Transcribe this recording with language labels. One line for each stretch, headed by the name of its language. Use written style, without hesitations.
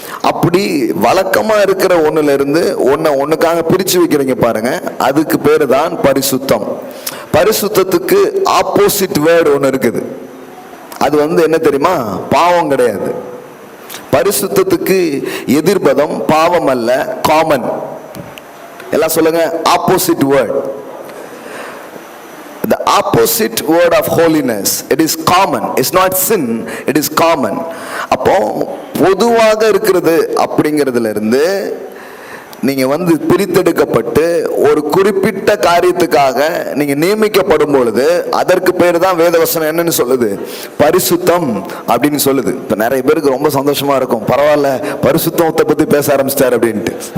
Tamil: அப்படி வழக்கமா இருக்கிற ஒண்ணுல இருந்து ஒண்ணுக்காக பிரிச்சு வைக்கிறீங்க பாருங்க, அதுக்கு பேரு தான் பரிசுத்தம். பரிசுத்தத்துக்கு
English: opposite word
Tamil: ஒன்று இருக்குது. அது என்ன தெரியுமா? பாவம் கிடையாது. பரிசுத்தத்துக்கு எதிர்பதம் பாவம் அல்ல, காமன். எல்லாம் சொல்லுங்க
English: Opposite word. The opposite word of holiness, it is common. It's not sin, it is common.
Tamil: அப்போ பொதுவாக இருக்கிறது அப்படிங்கிறதுல இருந்து நீங்க பிரித்தெடுக்கப்பட்டு ஒரு குறிப்பிட்ட காரியத்துக்காக நீங்க நியமிக்கப்படும் பொழுது அதற்கு பேர் தான் வேதவசனம் என்னன்னு சொல்லுது? பரிசுத்தம் அப்படின்னு சொல்லுது. இப்ப நிறைய பேருக்கு ரொம்ப சந்தோஷமா இருக்கும், பரவாயில்ல பரிசுத்தத்தை பத்தி பேச ஆரம்பிச்சிட்டாரு அப்படின்ட்டு.